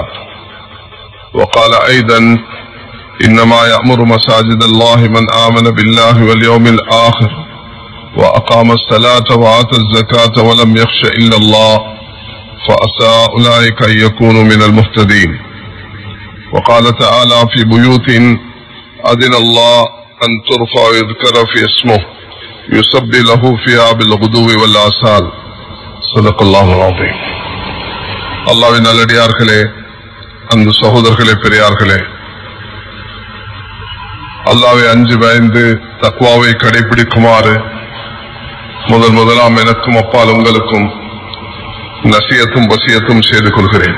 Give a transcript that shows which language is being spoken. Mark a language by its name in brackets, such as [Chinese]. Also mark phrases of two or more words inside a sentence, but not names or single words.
[Arabic] وقال أيضا إنما يأمر مساجد الله من آمن بالله واليوم الآخر وأقام الصلاة وآتى الزكاة ولم يخش إلا الله فعسى أولئك أن يكونوا من المهتدين. وقال تعالى في بيوت أذن الله أن ترفع ويذكر في اسمه يسبح له فيها بالغدو والآصال. صدق الله العظيم. [Tamil] அல்லாஹ்வின் நல்லடியார்களே, அந்த சகோதரர்களே, பெரியார்களே, அல்லாஹ்வை அஞ்சு பயந்து தக்வாவை கடைபிடிக்குமாறு முதலாம் எனக்கும் அப்பால் உங்களுக்கும் நசியத்தும் வசியத்தும் செய்து கொள்கிறேன்.